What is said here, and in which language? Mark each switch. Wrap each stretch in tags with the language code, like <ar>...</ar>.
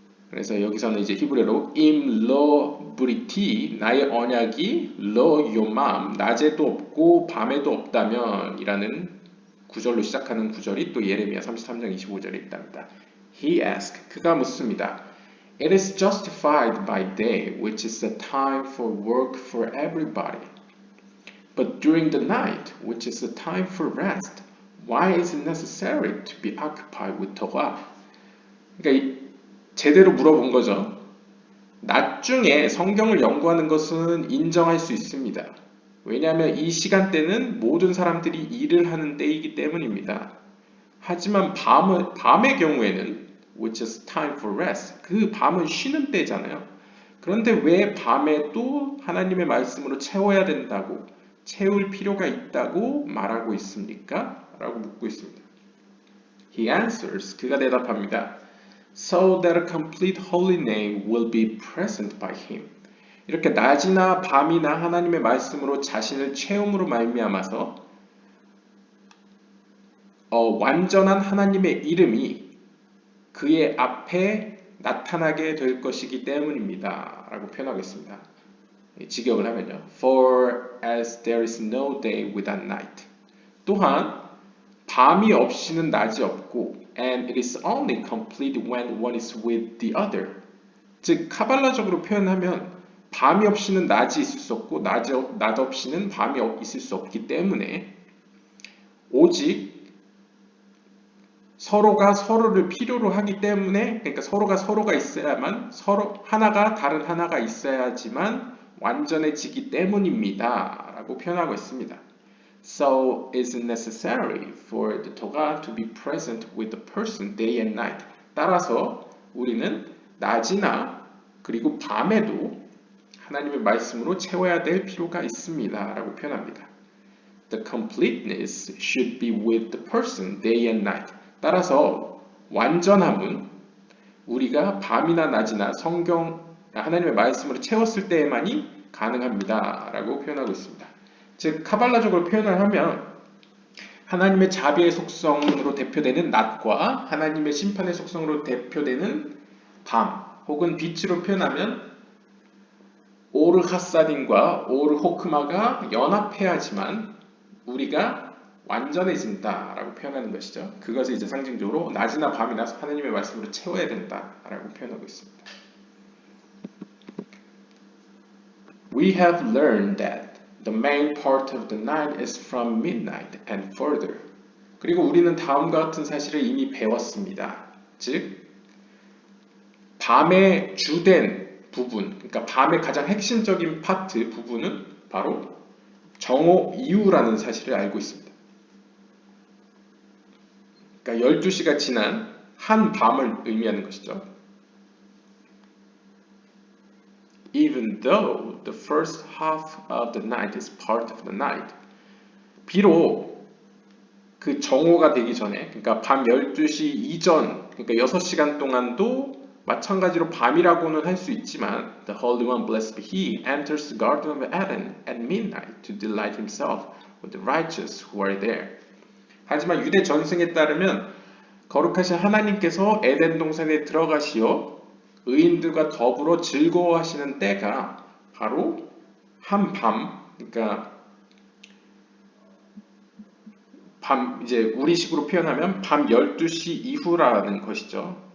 <ko>그래서 여기서는 이제 히브리어로</ko> <he>im lo briti,</he> <ko>나의 언약이</ko> <he>lo yomam,</he> <ko>낮에도 없고 밤에도 없다면 이라는 구절로 시작하는 구절이 또 예레미야 33장 25절에 있답니다.</ko> <en>He asked,</en> <ko>그가 묻습니다.</ko> <en>It is justified by day, which is a time for work for everybody. But during the night, which is a time for rest, why is it necessary to be occupied with Torah?</en> <ko>그러니까 제대로 물어본 거죠. 낮 중에 성경을 연구하는 것은 인정할 수 있습니다. 왜냐하면 이 시간대는 모든 사람들이 일을 하는 때이기 때문입니다. 하지만 밤의 경우에는</ko> <en>which is time for rest,</en> <ko>그 밤은 쉬는 때잖아요. 그런데 왜 밤에도 하나님의 말씀으로 채워야 된다고, 채울 필요가 있다고 말하고 있습니까? 라고 묻고 있습니다.</ko> <en>He answers,</en> <ko>그가 대답합니다.</ko> <en>So that a complete holy name will be present by him.</en> <ko>이렇게 낮이나 밤이나 하나님의 말씀으로 자신을 채움으로 말미암아서 완전한 하나님의 이름이 그의 앞에 나타나게 될 것이기 때문입니다. 라고 표현하고 있습니다. 직역을 하면요.</ko> <en>For as there is no day without night.</en> <ko>또한 밤이 없이는 낮이 없고</ko> <en>and it is only complete when one is with the other.</en> <ko>즉 카발라적으로 표현하면 밤이 없이는 낮이 있을 수 없고 낮 없이는 밤이 있을 수 없기 때문에 오직 서로가 서로를 필요로 하기 때문에, 그러니까 서로가 있어야만, 하나가 다른 하나가 있어야지만 완전해지기 때문입니다. 라고 표현하고 있습니다.</ko> <en>So it's necessary for the Torah to be present with the person day and night.</en> <ko>따라서 우리는 낮이나 그리고 밤에도 하나님의 말씀으로 채워야 될 필요가 있습니다. 라고 표현합니다.</ko> <en>The completeness should be with the person day and night.</en> <ko>따라서 완전함은 우리가 밤이나 낮이나 하나님의 말씀으로 채웠을 때에만이 가능합니다. 라고 표현하고 있습니다. 즉 카발라적으로 표현을 하면 하나님의 자비의 속성으로 대표되는 낮과 하나님의 심판의 속성으로 대표되는 밤, 혹은 빛으로 표현하면 오르하사딘과 오르호크마가 연합해야지만 우리가 완전해진다라고 표현하는 것이죠. 그것을 이제 상징적으로 낮이나 밤이나 하나님의 말씀으로 채워야 된다라고 표현하고 있습니다.</ko> <en>We have learned that the main part of the night is from midnight and further.</en> <ko>그리고 우리는 다음과 같은 사실을 이미 배웠습니다. 즉, 밤의 주된 부분, 그러니까 밤의 가장 핵심적인 파트 부분은 바로 정오 이후라는 사실을 알고 있습니다. 그러니까 12시가 지난 한 밤을 의미하는 것이죠.</ko> <en>Even though the first half of the night is part of the night.</en> <ko>비록 그 정오가 되기 전에, 그러니까 밤 12시 이전, 그러니까 6시간 동안도 마찬가지로 밤이라고는 할 수 있지만</ko> <en>The Holy One, blessed be He, enters the Garden of Eden at midnight to delight himself with the righteous who are there.</en> <ko>하지만 유대 전승에 따르면 거룩하신 하나님께서 에덴 동산에 들어가시어 의인들과 더불어 즐거워하시는 때가 바로 한밤, 그러니까 밤, 이제 우리식으로 표현하면 밤 12시 이후라는 것이죠.</ko>